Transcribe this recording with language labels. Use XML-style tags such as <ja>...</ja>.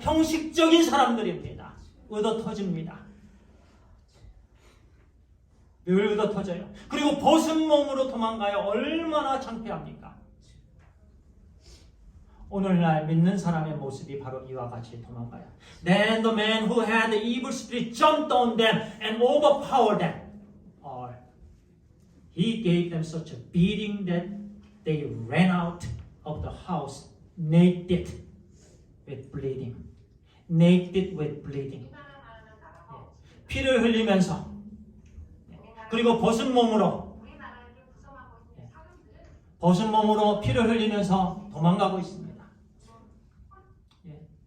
<ko>형식적인 사람들입니다. 얻어 터집니다. 늘 얻어 터져요. 그리고 벗은 몸으로 도망가요. 얼마나 창피합니까? 오늘날 믿는 사람의 모습이 바로 이와 같이 도망가요.</ko> <en>Then the man who had the evil spirit jumped on them and overpowered them. Or he gave them such a beating that they ran out of the house naked with bleeding. Naked with bleeding.</en> <ko>피를 흘리면서 그리고 벗은 몸으로 벗은 몸으로 피를 흘리면서 도망가고 있습니다. 예.</ko>